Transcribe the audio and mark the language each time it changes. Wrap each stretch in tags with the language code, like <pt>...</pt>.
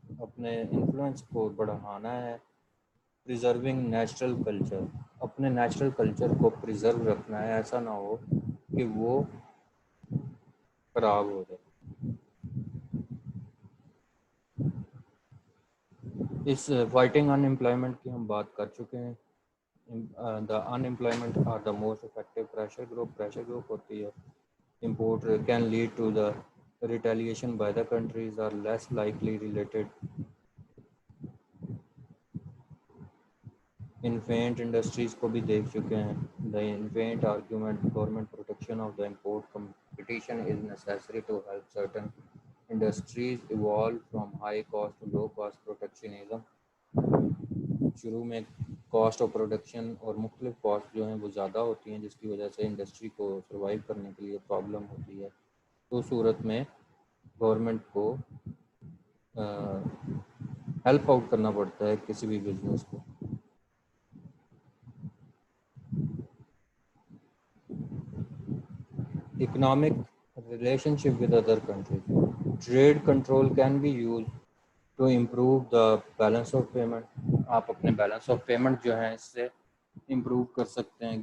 <ur>اپنے انفلوئنس کو بڑھانا ہے.</ur> <en>Preserving natural culture.</en> <ur>اپنے نیچرل کلچر کو پریزرو رکھنا ہے, ایسا نہ ہو کہ وہ خراب ہو جائے. اس فائٹنگ ان امپلائمنٹ کی ہم بات کر چکے ہیں.</ur> <en>the unemployment are the most effective pressure group</en> <ur>ہوتی ہے.</ur> <en>import can lead to the retaliation by the countries are less likely related.</en> <ur>Infinite industries کو بھی دیکھ چکے ہیں.</ur> <en>The infant argument government protection of the import competition is necessary to help certain industries evolve from high cost to low cost protectionism.</en> <ur>شروع میں cost of production اور مختلف cost جو ہیں وہ زیادہ ہوتی ہیں جس کی وجہ سے انڈسٹری کو سروائیو کرنے کے لیے پرابلم ہوتی ہے. تو صورت میں گورنمنٹ کو ہیلپ آؤٹ کرنا پڑتا ہے کسی بھی بزنس کو.</ur> <en>Economic relationship with other countries. Trade control can be used to improve the balance of payment.</en> <ur>آپ اپنے بیلنس آف پیمنٹ جو ہے اس سے امپروو کر سکتے ہیں.</ur>